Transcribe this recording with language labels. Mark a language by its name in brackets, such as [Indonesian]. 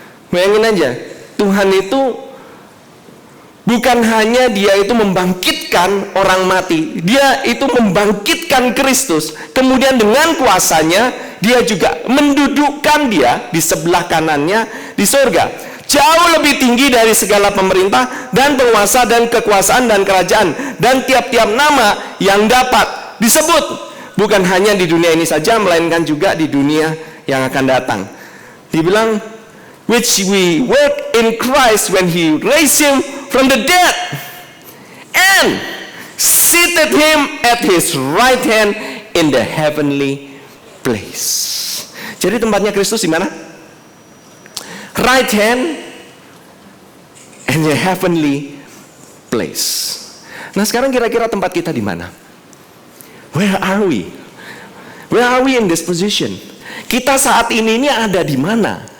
[Indonesian] Bayangin aja, Tuhan itu bukan hanya dia itu membangkitkan orang mati, dia itu membangkitkan Kristus, kemudian dengan kuasanya dia juga mendudukkan dia di sebelah kanannya di surga, jauh lebih tinggi dari segala pemerintah dan penguasa dan kekuasaan dan kerajaan dan tiap-tiap nama yang dapat disebut, bukan hanya di dunia ini saja, melainkan juga di dunia yang akan datang. Dibilang, [English] which we work in Christ when He raised Him from the dead and seated Him at His right hand in the heavenly place. [Indonesian] Jadi tempatnya Kristus di mana? [English] Right hand and the heavenly place. [Indonesian] Nah sekarang kira-kira tempat kita di mana? [English] Where are we? Where are we in this position? [Indonesian] Kita saat ini ada di mana?